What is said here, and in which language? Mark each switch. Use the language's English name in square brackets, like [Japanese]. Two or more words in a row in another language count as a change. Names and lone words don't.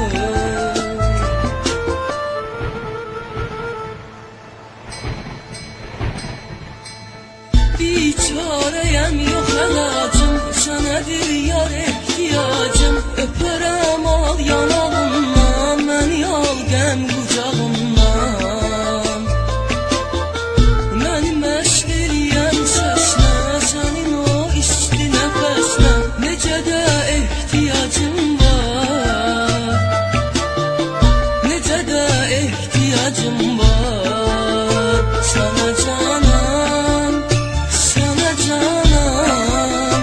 [Turkish] Biçareyem yok ilacım, senedir yar ihtiyacım. [Azerbaijani] Öperem al yanağından, beni al gəm qucağından. Məni məşq eləyən səslə, sənin o isti nəfəslə, necə də ehtiyacım var, necə də ehtiyacım var [Turkish] sana canım, sana canım.